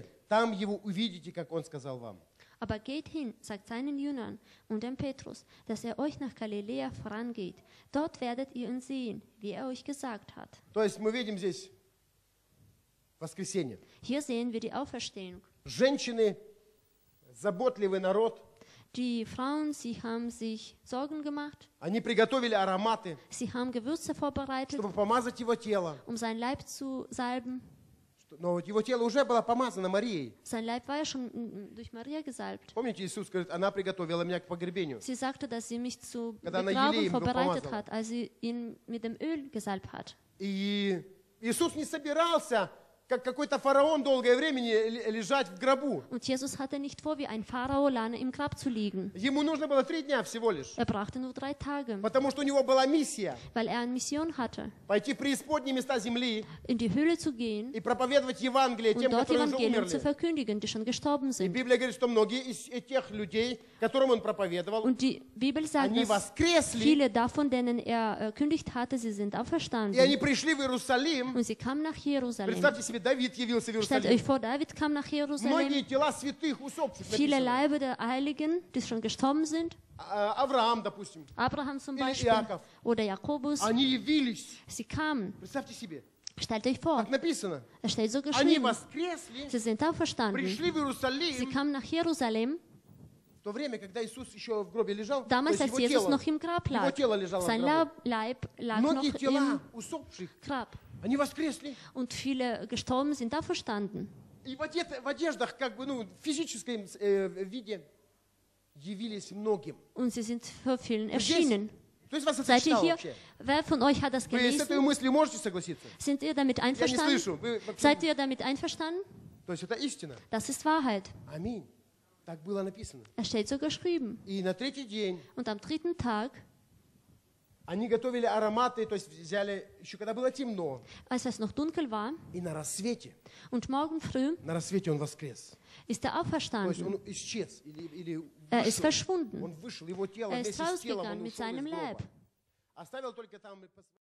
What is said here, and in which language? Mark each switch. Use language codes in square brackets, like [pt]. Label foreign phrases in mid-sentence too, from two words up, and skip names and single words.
[ru] Там его увидите, как он сказал вам. [de] Aber geht hin, sagt seinen Jüngern und dem Petrus, dass er euch nach Galiläa vorangeht. Dort werdet ihr ihn sehen, wie er euch gesagt hat. [ru] То есть мы видим здесь воскресенье. [de] Hier sehen wir die Auferstehung. [ru] Женщины, заботливый народ, [de] Die Frauen, sie haben sich Sorgen gemacht, [ru] они приготовили ароматы, [de] sie haben Gewürze vorbereitet, [ru] чтобы помазать его тело. [de] um sein Leib zu salben. [ru] Но его тело уже было помазано Марией. [de] Sein Leib war ja schon durch Maria gesalbt. [ru] Помните, Иисус говорит, она приготовила меня к погребению. [de] Sie sagte, dass sie mich zur [ru] Когда она [de] Begrabung [ru] елеем [de] vorbereitet [ru] помазала. [de] hat, als sie ihn mit dem Öl gesalbt hat. [ru] И Иисус не собирался, как какой-то фараон, долгое время лежать в гробу. [de] Und Jesus hatte nicht vor, wie ein Pharao lange im Grab zu liegen. [ru] Ему нужно было 3 дня всего лишь. [de] Er brauchte nur 3 Tage, [ru] Потому что у него была миссия [de] weil er eine Mission hatte, [ru] пойти в преисподние места земли [de] in die Höhle zu gehen [ru] и проповедовать Евангелие [de] und [ru] тем, [de] dort [ru] которые уже [de] Evangelium zu [ru] умерли. [de] verkündigen, die schon gestorben [ru] И [de] sind. [ru] Библия говорит, что многие из тех людей, которым он проповедовал, [de] Und die Bibel sagt, [ru] они [de] dass [ru] воскресли, [de] viele davon, denen er kündigt hatte, sie sind [ru] и они [de] auferstanden. [ru] пришли в Иерусалим. [de] Und sie kamen nach Jerusalem. [ru] Представьте себе себе, Давид явился в [de] Stellt [ru] Иерусалим. [de] euch vor, David kam nach Jerusalem. [ru] Многие тела святых, усопших [de] Viele [ru] написано. [de] Leibe der Heiligen, die schon gestorben sind. [ru] Авраам, допустим. [de] Abraham zum [ru] Или [de] Beispiel. [ru] Иаков. [de] Oder Jakobus. [ru] Они явились. [de] Sie kamen. [ru] Представьте себе. [de] Stellt euch vor, [ru] Как написано. [de] es steht so [ru] Они [de] geschrieben. [ru] воскресли, [de] Sie sind auferstanden. [ru] пришли в [de] Sie [ru] Иерусалим. [de] kamen nach Jerusalem. [ru] В то время, когда Иисус еще в гробе лежал, то [de] Damals, [ru] есть [de] als [ru] его [de] Jesus [ru] тело, [de] noch im Grab [ru] его [de] lag. [ru] тело лежало в [de] Sein [ru] гробу. [de] Leib lag [ru] Многие [de] noch [ru] тела [de] im [ru] усопших, [de] Grab. [ru] они воскресли. [de] Und viele gestorben sind auferstanden. [ru] И в одеждах, как бы, ну, в физическом виде явились многим. [de] Und sie sind für vielen [ru] Здесь, [de] erschienen. [ru] то есть вас это [de] Seid ihr [ru] читало [de] hier? [ru] вообще? [de] Wer von euch hat das [ru] Вы с этой [de] gelesen? [ru] мыслью можете согласиться? [de] Sind ihr damit [ru] Я не [de] einverstanden? [ru] слышу. Вы вообще- [de] Seid ihr damit einverstanden? [ru] То есть это истина. [de] Das ist Wahrheit. [ru] Аминь. Так было написано. [de] Es steht so geschrieben. [ru] И на третий день [de] Und am dritten Tag, [ru] они готовили ароматы, то есть взяли, еще когда было темно, [de] als es noch dunkel war, [ru] и на рассвете [de] und morgen früh [ru] он воскрес. [de] ist er [ru] То есть [de] auferstanden. [ru] он исчез, или [de] Er ist [ru] вышел. [de] verschwunden. [ru] Он вышел, его тело [de] Er ist [ru] вместе с телом, [de] rausgegangen [ru] он [de] mit [ru] ушел из [de] seinem [ru] гроба. [de] Leib. [ru] Оставил только там